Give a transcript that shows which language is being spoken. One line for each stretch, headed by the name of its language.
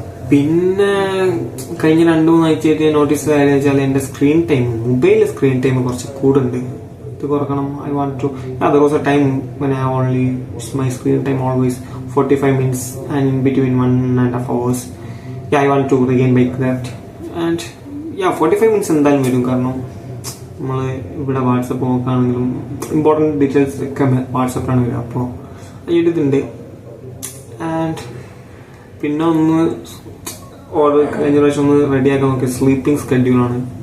Malayalam: പിന്നെ കഴിഞ്ഞ 2-3 ആഴ്ചയായിട്ട് നോട്ടീസ് ആയത് വെച്ചാൽ എൻ്റെ മൊബൈൽ സ്ക്രീൻ ടൈം കുറച്ച് കൂടുണ്ട്. ഇത് കുറക്കണം.
English: I want to there was a time when I only my screen time always 45 minutes and in between 1.5 hours. I want to regain back that.
Malayalam: And 45 minutes എന്തായാലും വരും. കാരണം നമ്മൾ ഇവിടെ വാട്സപ്പ് നോക്കുകയാണെങ്കിലും important details ഒക്കെ വാട്സപ്പിലാണ് വരിക. അപ്പോൾ ഇതുണ്ട്. ആൻഡ് പിന്നെ ഒന്ന് ഓർഡർ കഴിഞ്ഞ പ്രാവശ്യം ഒന്ന് റെഡിയാക്കാൻ നോക്കി സ്ലീപ്പിംഗ് സ്കെഡ്യൂളാണ്.